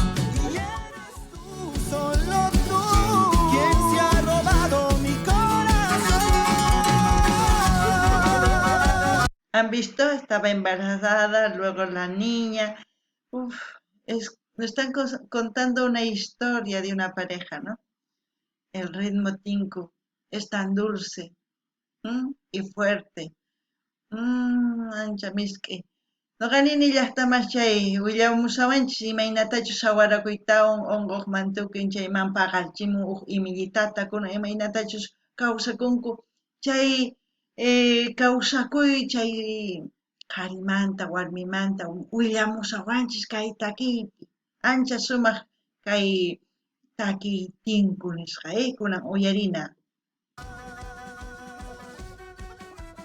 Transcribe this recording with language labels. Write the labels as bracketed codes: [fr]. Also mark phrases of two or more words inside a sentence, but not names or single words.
[es] Y eres tú, solo tú, quien se ha robado mi corazón. ¿Han visto? Estaba embarazada, luego la niña. Me están contando una historia de una pareja, ¿no? El ritmo tinku es tan dulce y fuerte. [qu] Ancha misk'i. Noqa nini llaqtamas chay willamusawanchis imaynatachus sawarakuytawan unquqman tukin chayman paqarchimun huk imillitata kuna imaynatachus kawsakunku chay kawsakuy chay qarimanta warmimanta willamusawanchis kay takiypi ancha sumaq kay takiy tinku nisqa kunan uyarina.